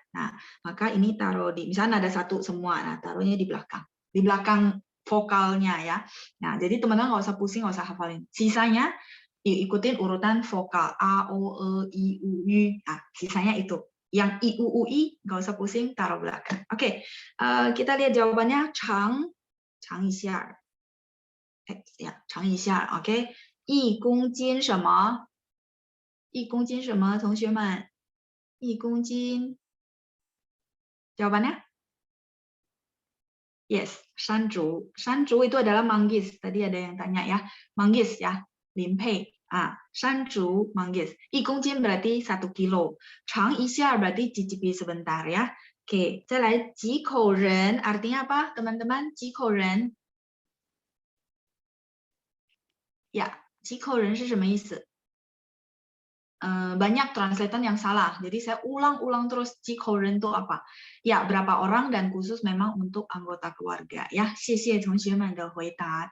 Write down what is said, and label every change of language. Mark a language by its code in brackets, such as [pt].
[id] Nah, maka ini taruh di, misalnya ada satu semua, nah taruhnya di belakang vokalnya ya. Nah, jadi teman-teman nggak usah pusing, nggak usah hafalin. Sisanya ikutin urutan vokal A, O, E, I, U, Y. Nah, sisanya itu. Yang I, U, U, I nggak usah pusing, taruh belakang. Oke, kita lihat jawabannya. [zh] Chang一下，ya, 尝一下。 OK， 1公斤什么？1公斤什么？同学们，1公斤。 [id] Jawabannya? [zh] Yes, 山竹。 [id] 山竹 itu adalah manggis. Tadi ada yang tanya ya. Manggis ya, limpei. 山竹 manggis. 1公斤 berarti 1 kilo. 尝一下 berarti cicipi sebentar ya. Oke, [zh] 再来几口人 [id] artinya apa, teman-teman? [zh] 几口人 ya, 几口人是什么意思？ [id] banyak translator yang salah. Jadi saya ulang-ulang terus cikoren itu apa? Ya, berapa orang dan khusus memang untuk anggota keluarga. [zh] Ya, 谢谢同学们的回答.